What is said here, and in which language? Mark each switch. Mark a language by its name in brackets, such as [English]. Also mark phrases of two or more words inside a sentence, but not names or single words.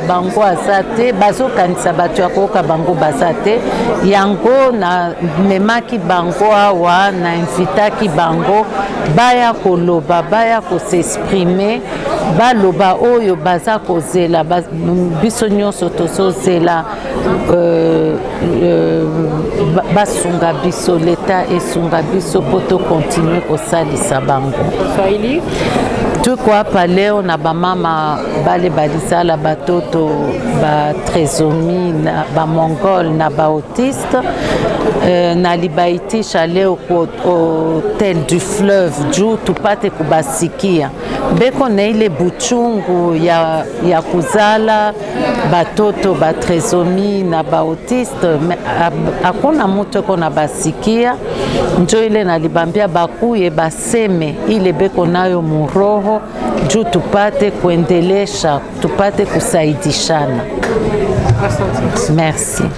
[Lingala] bango aza te bazokanisa bato ya koyoka bango baza te yango na memaki bango awa na invitaki bango baya koloba baya kosexprime baloba oyo baza kozela biso nyonso tozozela basunga biso, l'État esunga biso po tokontinue kosalisa bango. [Swahili] Swahili tuko hapa leo na bamama bale balizala batoto ba trisomi na ba mongol na ba autiste nalibaitisha leo ku Hotel du Fleuve juu tupate kubasikia beko na ile buchungu ya kuzala batoto ba trisomi na ba autiste. Hakuna mtu kona basikia, njo ile nalibambia bakuye baseme ile beko nayo muroho juu tupate kuendelesha, tupate kusaidishana. [French] Merci.